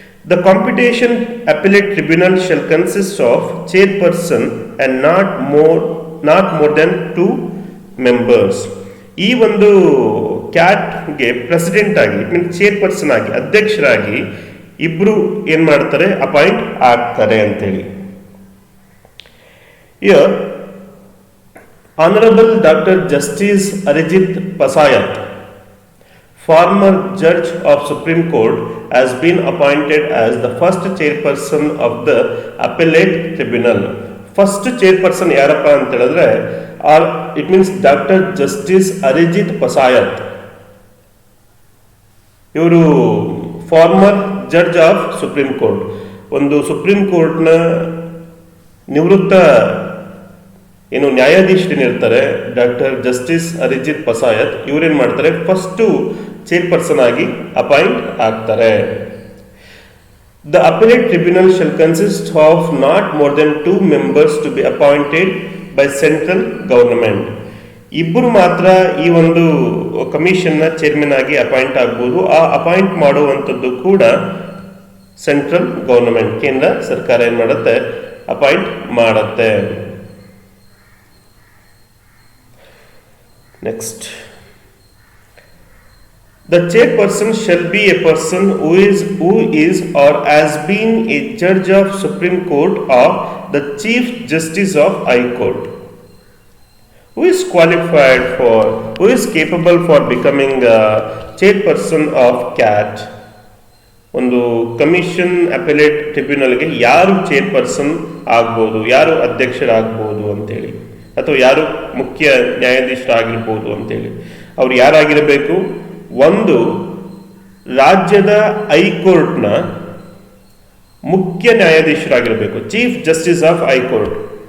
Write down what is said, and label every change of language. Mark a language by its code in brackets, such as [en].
[en] The competition appellate tribunal shall consist of chairperson and not more than 2 members. [kn] ಈ ಒಂದು ಕ್ಯಾಟ್ಗೆ president ಆಗಿ, [en] it means [kn] chairperson ಆಗಿ, ಅಧ್ಯಕ್ಷರಾಗಿ ಇಬ್ರು ಏನ್ ಮಾಡ್ತಾರೆ, ಅಪಾಯಿಂಟ್ ಆಗ್ತಾರೆ ಅಂತೇಳಿ. [en] Here, Honorable Dr. Justice Arijit Pasayat, former judge of Supreme Court, has been appointed as the first chairperson of the appellate tribunal. First chairperson [kn] ಯಾರಪ್ಪ ಅಂತ ಹೇಳಿದ್ರೆ, [en] it means [kn] doctor justice Arijit ಪಸಾಯತ್. ಇವರು [en] former judge of Supreme Court, [kn] ಒಂದು supreme ಕೋರ್ಟ್ನ ನಿವೃತ್ತ ಏನು ನ್ಯಾಯಾಧೀಶರೇನಿರ್ತಾರೆ doctor justice Arijit ಪಸಾಯತ್, ಇವರೇನು ಮಾಡ್ತಾರೆ, ಫಸ್ಟು ಚೇರ್ಪರ್ಸನ್ ಆಗಿ ಅಪಾಯಿಂಟ್ ಆಗ್ತಾರೆ. [en] The appellate tribunal shall consist of not more than 2 members to be appointed by central government. [kn] ಇಬ್ಬರು ಮಾತ್ರ ಈ ಒಂದು ಕಮಿಷನ್ನ ಚೇರ್ಮನ್ ಆಗಿ ಅಪಾಯಿಂಟ್ ಆಗ್ಬೋದು. ಆ ಅಪಾಯಿಂಟ್ ಮಾಡುವಂಥದ್ದು ಕೂಡ ಸೆಂಟ್ರಲ್ ಗವರ್ನಮೆಂಟ್, ಕೇಂದ್ರ ಸರ್ಕಾರ ಏನು ಮಾಡುತ್ತೆ, ಅಪಾಯಿಂಟ್ ಮಾಡುತ್ತೆ. [en] Next, the chairperson shall be a person who is or has been a judge of Supreme Court or the Chief Justice of High Court, who is qualified for, who is capable for becoming a chairperson of CAT. [kn] ಒಂದು commission appellate ಟ್ರಿಬ್ಯುನಲ್ಗೆ ಯಾರು chairperson ಆಗ್ಬೋದು, ಯಾರು ಅಧ್ಯಕ್ಷರಾಗ್ಬೋದು ಅಂತೇಳಿ, ಅಥವಾ ಯಾರು ಮುಖ್ಯ ನ್ಯಾಯಾಧೀಶರಾಗಿರ್ಬೋದು ಅಂತೇಳಿ, ಅವ್ರು ಯಾರಾಗಿರಬೇಕು? ಒಂದು, ರಾಜ್ಯದ ಹೈಕೋರ್ಟ್ನ ಮುಖ್ಯ ನ್ಯಾಯಾಧೀಶರಾಗಿರಬೇಕು, [en] Chief justice of high court.